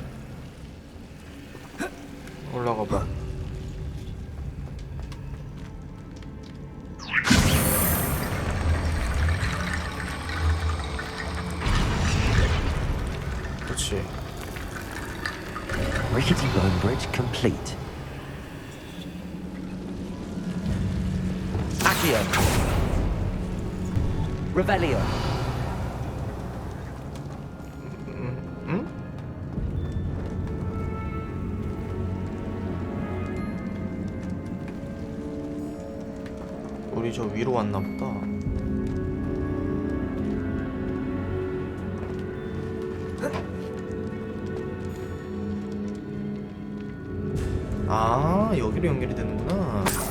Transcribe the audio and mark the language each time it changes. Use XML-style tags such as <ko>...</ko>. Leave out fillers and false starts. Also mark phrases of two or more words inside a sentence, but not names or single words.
<ko>올라가 봐. 그렇지.</ko> <en>Rickety bone bridge complete.</en> <la>Accio. Revelio.</la> <ko>응? 우리 저 위로 왔나 보다. 아, 여기로 연결이 되는구나.</ko>